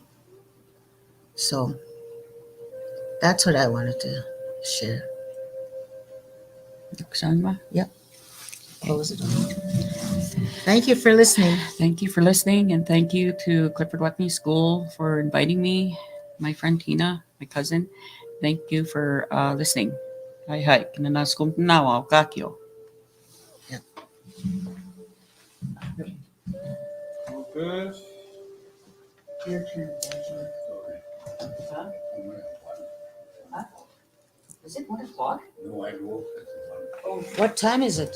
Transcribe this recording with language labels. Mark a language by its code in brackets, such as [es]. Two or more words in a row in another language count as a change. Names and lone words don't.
[en] So that's what I wanted to share. Sanma. Yep. Close it on. Thank you for listening. Thank you for listening, and thank you to Clifford Watney School for inviting me, my friend Tina, my cousin. Thank you for listening. Hi, hi. [cr] Kinanaskum nawa kakyo. [en] Good. Your turn. Huh? Is it 1 o'clock? No, I will. What time is it?